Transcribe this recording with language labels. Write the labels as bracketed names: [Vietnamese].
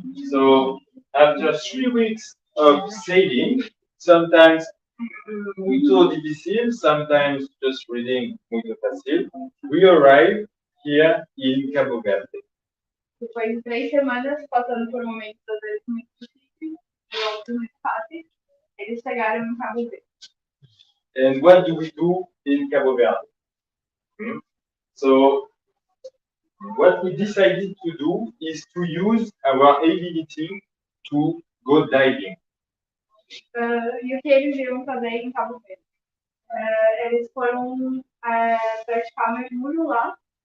[English] So after 3 weeks of sailing, sometimes [Portuguese] muito difícil, [English] sometimes just reading [Portuguese] muito fácil, [English] we arrive here in Cabo Verde. [Portuguese] Depois de 3 semanas, passando por momentos às vezes muito difíceis e outros muito fáceis, eles chegaram em Cabo Verde. [English] And what do we do in Cabo Verde? So what we decided to do is to use our ability to go diving. [Portuguese] E o que eles iam fazer em Cabo Verde? Eles foram praticar mergulho lá.